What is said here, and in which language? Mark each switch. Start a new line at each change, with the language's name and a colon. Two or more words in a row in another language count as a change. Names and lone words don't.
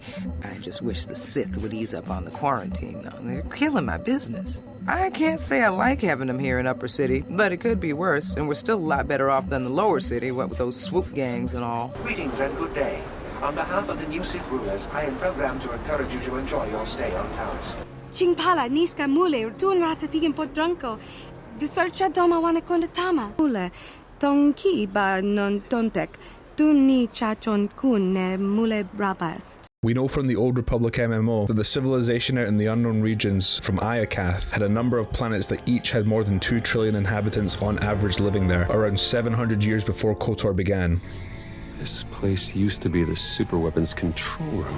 English: I just wish the Sith would ease up on the quarantine, though. They're killing my business. I can't say I like having them here in Upper City, but it could be worse, and we're still a lot better off than the Lower City, what with those swoop gangs and all. Greetings and good day. On behalf of the new Sith rulers, I am programmed to encourage you to enjoy your stay on Taris. Chingpala niska mule tun ratatigin podranko. Disarcha doma wanakonda tama. Mule tonki ba non tontek. Tunni chachon kun ne mule brabast. We know from the Old Republic MMO that the civilization out in the unknown regions from Iokath had a number of planets that each had more than 2 trillion inhabitants on average living there, around 700 years before KOTOR began. This place used to be the superweapons control room.